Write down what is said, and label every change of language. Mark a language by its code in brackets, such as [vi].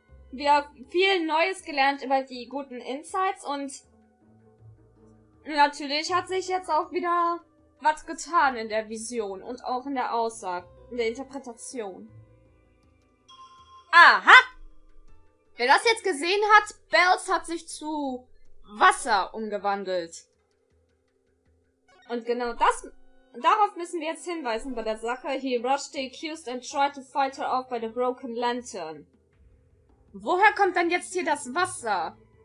[de] Wir haben viel Neues gelernt über die guten Insights und natürlich hat sich jetzt auch wieder was getan in der Vision und auch in der Aussage, in der Interpretation. Aha! Wer das jetzt gesehen hat, Bells hat sich zu Wasser umgewandelt. Und genau darauf müssen wir jetzt hinweisen bei der Sache. [en] He rushed the accused and tried to fight her off by the broken lantern. [de] Woher kommt dann jetzt hier das Wasser?